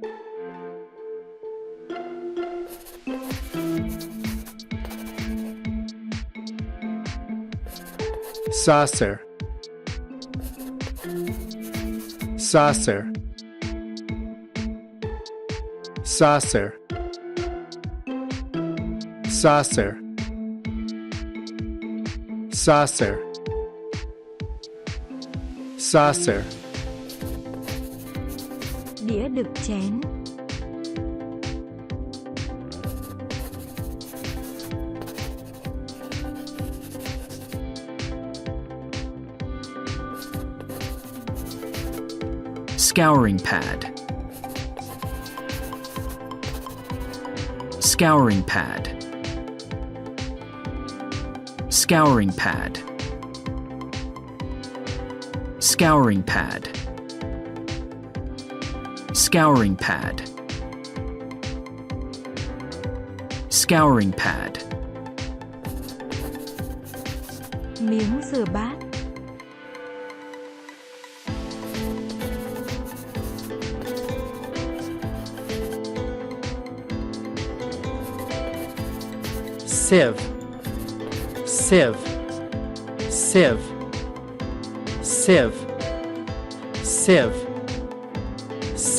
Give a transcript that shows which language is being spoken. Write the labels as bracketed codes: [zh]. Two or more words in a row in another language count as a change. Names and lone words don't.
[en] Saucer, saucer, saucer, saucer, saucer, saucer. [vi] Đĩa đựng chén. [en] Scouring pad. Scouring pad. Scouring pad. Scouring pad. Scouring pad. Scouring pad. [vi] Miếng rửa bát. [en] Sieve, sieve, sieve, sieve, sieve, sieve.